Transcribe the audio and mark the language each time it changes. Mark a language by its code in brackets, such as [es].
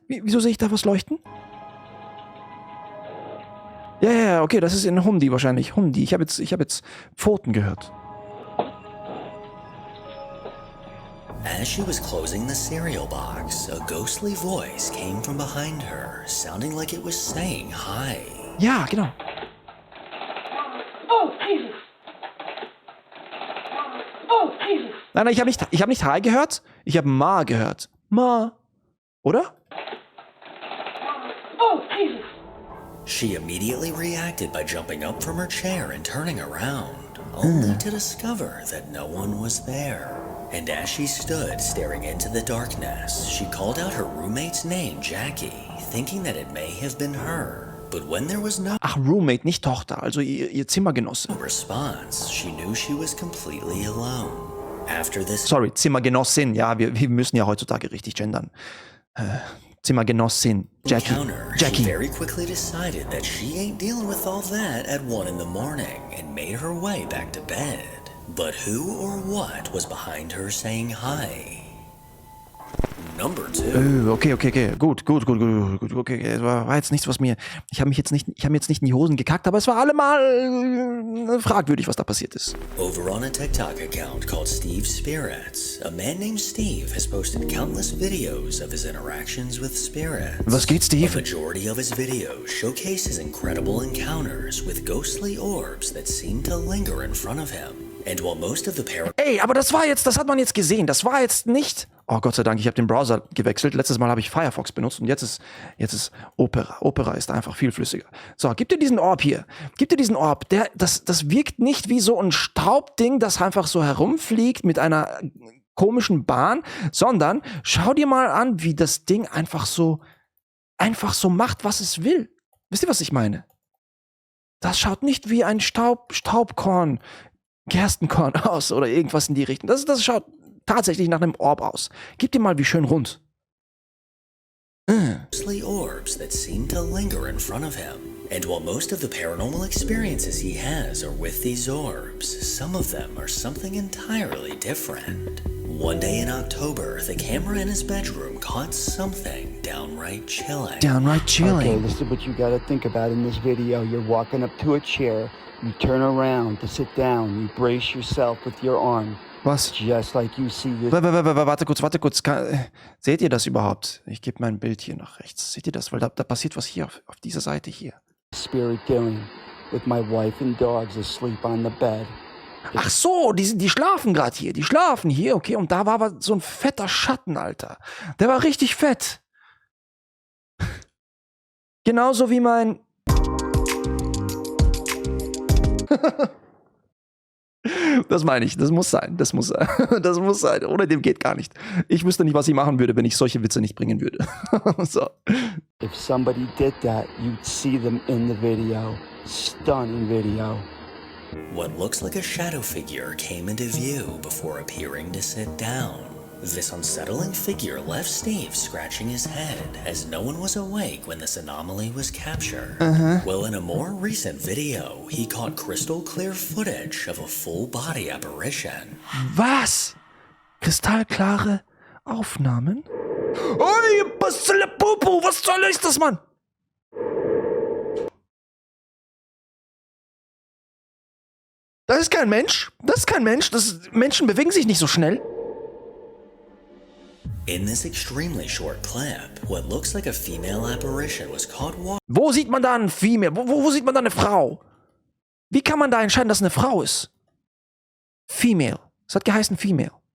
[de] Wieso sehe ich da was leuchten? Ja, okay, das ist ein Hundi wahrscheinlich. Hundi. Ich hab jetzt Pfoten gehört. [en] As she was closing the cereal box, a ghostly voice came from behind her, sounding like it was saying hi. [de] Ja, genau. [en] Oh, Jesus. Oh, Jesus. [de] Nein, ich habe nicht Hi gehört. Ich habe Ma gehört. Ma. Oder? [en] Oh, Jesus. She immediately reacted by jumping up from her chair and turning around, only to discover that no one was there. And as she stood staring into the darkness, she called out her roommate's name, Jackie, thinking that it may have been her. But when there was no [de] Ach, Roommate, nicht Tochter, also ihr Zimmergenosse. [en] response, she knew she was completely alone. After this [de] Sorry, Zimmergenossin. Ja, wir müssen ja heutzutage richtig gendern. Zimmergenossin. [en] encounter, she Jackie. very quickly decided that she ain't dealing with all that at 1 in the morning and made her way back to bed. But who or what was behind her saying hi? Number 2. [de] Okay. Gut. Okay, es war jetzt nichts, was mir. Ich habe mir jetzt nicht in die Hosen gekackt, aber es war allemal fragwürdig, was da passiert ist. [en] Over on a TikTok account called Steve's Spirits, a man named Steve has posted countless videos of his interactions with spirits. [de] Was geht, Steve? [en] A majority of his videos showcase his incredible encounters with ghostly orbs that seem to linger in front of him. And while most of the [de] Ey, aber das hat man jetzt gesehen. Das war jetzt nicht. Oh Gott sei Dank, ich habe den Browser gewechselt. Letztes Mal habe ich Firefox benutzt und jetzt ist Opera. Opera ist einfach viel flüssiger. So, gib dir diesen Orb hier. Gib dir diesen Orb. Das wirkt nicht wie so ein Staubding, das einfach so herumfliegt mit einer komischen Bahn, sondern schau dir mal an, wie das Ding einfach so macht, was es will. Wisst ihr, was ich meine? Das schaut nicht wie ein Staubkorn Gerstenkorn aus oder irgendwas in die Richtung. Das schaut tatsächlich nach einem Orb aus. Gib dir mal wie schön rund. [en] Ghostly orbs that seem to linger in front of him. And while most of the paranormal experiences he has are with these orbs, some of them are something entirely different. One day in October, the camera in his bedroom caught something downright chilling. Downright chilling. Okay, this is what you gotta think about in this video. You're walking up to a chair, you turn around to sit down, you brace yourself with your arm. [de] Was? [en] Just like you see this. [de] Warte kurz. Seht ihr das überhaupt? Ich gebe mein Bild hier nach rechts. Seht ihr das? Weil da passiert was hier auf dieser Seite hier. [en] Spirit doing with my wife and dogs asleep on the bed. [de] Ach so, die schlafen gerade hier. Die schlafen hier, okay. Und da war aber so ein fetter Schatten, Alter. Der war richtig fett. Genauso wie mein... Das meine ich, das muss sein. Das muss sein. Ohne dem geht gar nicht. Ich wüsste nicht, was ich machen würde, wenn ich solche Witze nicht bringen würde. So. [en] If somebody did that, you'd see them in the video. Stunning video. What looks like a shadow figure came into view before appearing to sit down. This unsettling figure left Steve scratching his head as no one was awake when this anomaly was captured. Well, in a more recent video, he caught crystal clear footage of a full body apparition. [de] Was? Kristallklare Aufnahmen? Oi, Pupu, was soll ist das, Mann? Das ist kein Mensch. Menschen bewegen sich nicht so schnell. [en] In this extremely short clip, what looks like a female apparition was caught walking. [de] Wo sieht man da ein Female? Wo sieht man da eine Frau? Wie kann man da entscheiden, dass es eine Frau ist? Female. Es hat geheißen Female.